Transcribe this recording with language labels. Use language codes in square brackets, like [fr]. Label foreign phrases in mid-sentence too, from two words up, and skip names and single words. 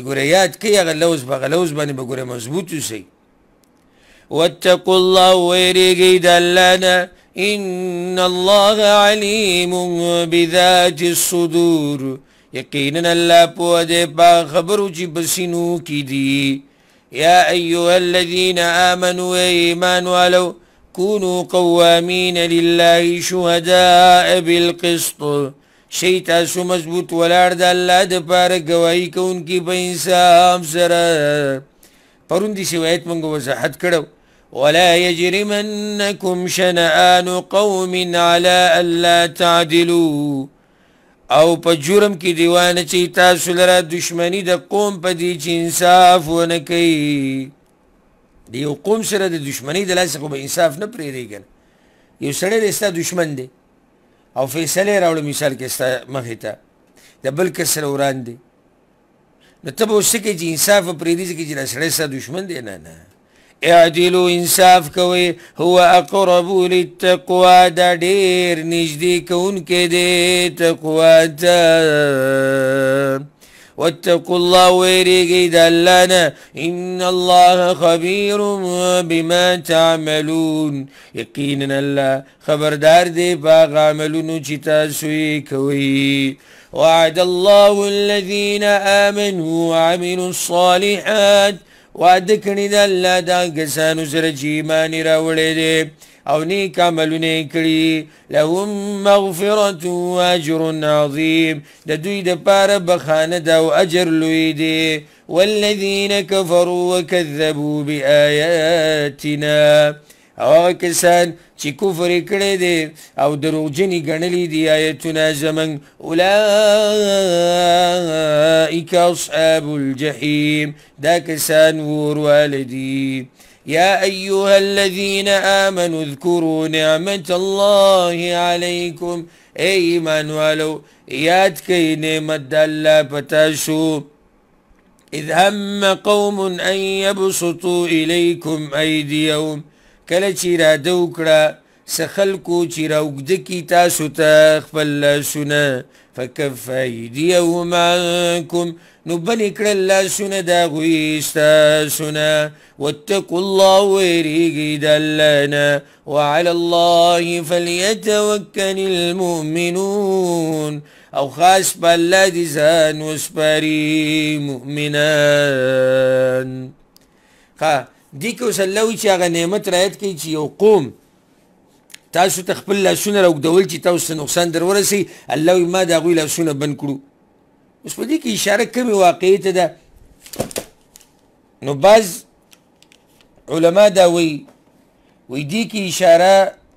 [ps] ګوره یاد کوي هغه لوز په هغه لوز باندې به ګوره مضبوط اوسئ [ar] واتقوا الله [ps] ویریږئ د الله نه [ar] ان الله علیم بذات الصدور [ps] یقینا الله پوه دی په خبرو چې په سینو کې دي [ar] يا أيها الذين آمنوا إيمان ولو كونوا قوامين لله شهداء بالقسط [ps] شي تاسو مضبوط ولاړ د الله دپاره ګواهي کوونکي په انصاف سره پرون دې روایت موږ وضاحت کړو [ar] ولا يجرمنكم شنآن قوم على ألا تعدلوا [ps] او په جرم کې دیوانه چې تاسو لره دشمنی د قوم په دې چې انصاف ونه کوي د یو قوم سره د دشمنی د لاسه خو به انصاف نه پرېږدي که نه یو سړی دی ستا دشمن دی او فیصله یې راوړه مثال کې ستا مخې ته د بل کس سره وران دی نو ته به اوس څه کوې چې انصاف به پرېږدي ځکه چې دا سړی ستا دشمن دی نه نه اعدلوا انصاف کوي هو [ar] اقرب للتقوى [ps] دا ډیر نږدې کوونکی دی تقوا ته [ar] واتقوا الله [ps] ویریږئ د الله نه [ar] ان الله خبیر بما تعملون [ps] یقینا الله خبردار دی په هغه عملونو چې تاسو یې کوئ [ar] وعد الله الذين آمنوا وعملوا الصالحات [ps] وعده کړي د الله دا کسانو سره چې ایمان یې راوړی دی او نیک عملونه یې کړي [ar] لهم مغفرة واجر عظیم [ps] د دوی دپاره بخانه ده او اجر لوی دی [ar] والذین کفروا وکذبوا بآیاتنا [ps] او هغه کسان چې کفر یې کړی دی او دروغجنې ګڼلي دي آیتونه زموږ [ar] اولئک اصحاب الجحیم [ps] دا کسان ورواله دي [ar] يا أيها الذين آمنوا اذكروا نعمة الله عليكم إيمان ولو [ps] یاد کئ نعمت د الله پتاسو [ar] اذ هم قوم ان يبسطوا إليكم أيديهم [ps] کله چې اراده وکړه څه خلکو چې راوږده کي تاسو ته خپل لاسونه [ar] فکف ایدیهم عنکم [ps] نو بنې کړل لاسونه د هغوی ستاسو نه [ar] واتقوا الله [ps] ویریږئ د الله نه [ar] وعلى الله فلیتوکل المؤمنون [ps] او خاص په الله دې ځان وسپاري مؤمنان دې کې اوس الله وایي چې هغه نعمت رعایت کوي چې یو قوم تاسو ته خپل لاسونه راوږدول چې تاسو ته نقصان در ورسوي الله وایي ما د هغوی لاسونه بند کړو اوس په دې کې اشاره کمې واقعي ته ده نو بعض علما دا وایي دې کې اشاره